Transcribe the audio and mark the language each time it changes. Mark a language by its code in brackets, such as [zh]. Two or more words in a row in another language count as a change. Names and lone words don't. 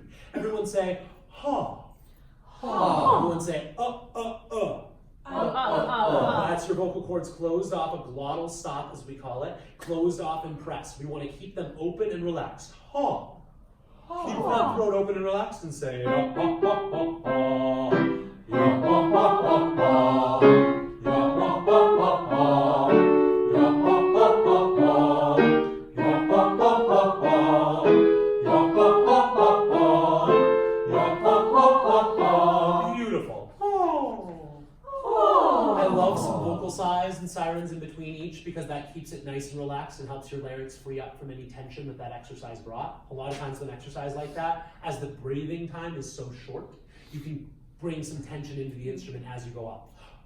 [en] Everyone say, ha. Ha. Everyone say, That's your vocal cords closed off, a glottal stop as we call it, closed off and pressed. We want to keep them open and relaxed. Ha. Keep that throat open and relaxed and say, ha, ha, ha, ha, ha. Ya, ha, ha, ha, ha. Ya, ha, ha, ha, ha. Ya, ha, ha, ha, ha. Ya, ha, ha, ha, ha. Ya, ha, ha, ha, ha. Ya, ha, ha, ha, ha. Beautiful. I love some vocal sighs and sirens in between each because that keeps it nice and relaxed and helps your larynx free up from any tension that that exercise brought. A lot of times with an exercise like that, as the breathing time is so short, you can bring some tension into the instrument as you go up.